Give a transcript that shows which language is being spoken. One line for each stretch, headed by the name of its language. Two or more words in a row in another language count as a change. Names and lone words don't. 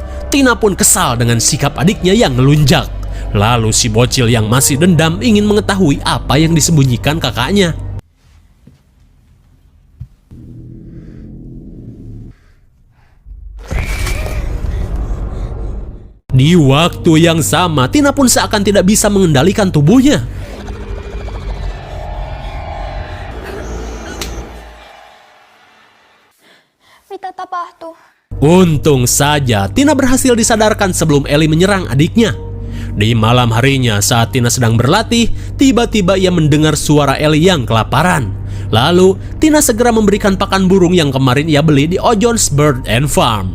Indonesian: Tina pun kesal dengan sikap adiknya yang ngelunjak. Lalu si bocil yang masih dendam ingin mengetahui apa yang disembunyikan kakaknya. Di waktu yang sama, Tina pun seakan tidak bisa mengendalikan tubuhnya.
Finnish: Mitä tapahtui?
Indonesian: Untung saja Tina berhasil disadarkan sebelum Ellie menyerang adiknya. Di malam harinya saat Tina sedang berlatih, tiba-tiba ia mendengar suara Ellie yang kelaparan. Lalu Tina segera memberikan pakan burung yang kemarin ia beli di Ojon's Bird and Farm.